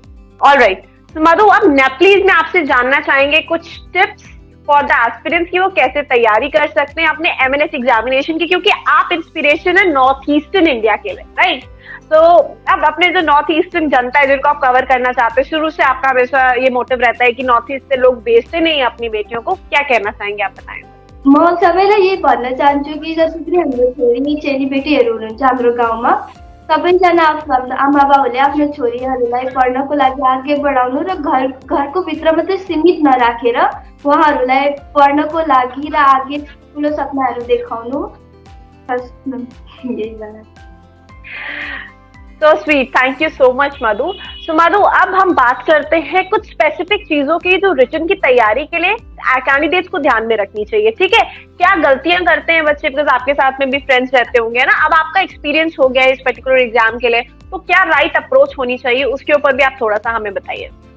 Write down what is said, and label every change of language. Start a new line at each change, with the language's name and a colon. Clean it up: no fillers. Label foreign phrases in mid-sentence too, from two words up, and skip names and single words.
Hindi: ऑलराइट, तो मधु, अब प्लीज मैं आपसे जानना चाहेंगे कुछ
English: tips for the aspirants
Hindi: की वो कैसे तैयारी कर सकते हैं अपने
English: MNS examination
Hindi: की, क्योंकि आप इंस्पिरेशन है नॉर्थ ईस्टर्न इंडिया के लिए, राइट? तो अब अपने जो नॉर्थ ईस्टर्न जनता है जिनको आप कवर करना चाहते हैं, शुरू से आपका हमेशा ये मोटिव रहता है कि नॉर्थ ईस्ट से लोग बेचते नहीं अपनी बेटियों को, क्या कहना चाहेंगे आप? बताएं।
Nepali: म सबैले यही भन्न चाहन्छु कि जति पनि हाम्रो छोरी चेलीबेटीहरू हुनुहुन्छ हाम्रो गाउँमा, सबैजना आफ्नो आमा बाउले आफ्नो छोरीहरूलाई पढ्नको लागि अघि बढाउनु र घरको भित्र मात्रै सीमित नराखेर उहाँहरूलाई पढ्नको लागि र आगे ठुलो सपनाहरू देखाउनु। यही भन्न।
English: So sweet, thank you so much मधु।
Hindi: So मधु, अब हम बात करते हैं कुछ स्पेसिफिक चीजों की जो रिटन की तैयारी के लिए कैंडिडेट्स को ध्यान में रखनी चाहिए, ठीक है? क्या गलतियां करते हैं बच्चे, बिकॉज आपके साथ में भी फ्रेंड्स रहते होंगे ना। अब आपका एक्सपीरियंस हो गया है इस
English: particular exam
Hindi: के लिए, तो क्या
English: right approach
Hindi: होनी चाहिए उसके ऊपर भी आप थोड़ा सा हमें बताइए।